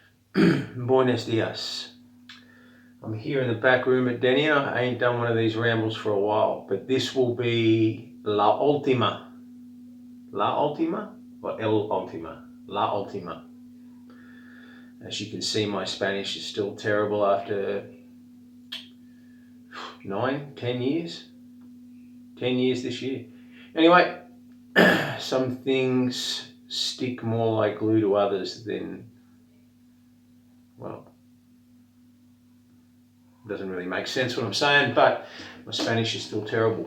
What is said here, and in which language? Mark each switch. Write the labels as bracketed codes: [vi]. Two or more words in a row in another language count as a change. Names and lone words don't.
[es] Buenos dias. [en] I'm here in the back room at Denia. I ain't done one of these rambles for a while, but this will be [es] La Ultima. La Ultima? Or El Ultima? La Ultima. [en] As you can see, my Spanish is still terrible after 10 years. 10 years this year. Anyway, some things stick more like glue to others than, well, doesn't really make sense what I'm saying, but my Spanish is still terrible.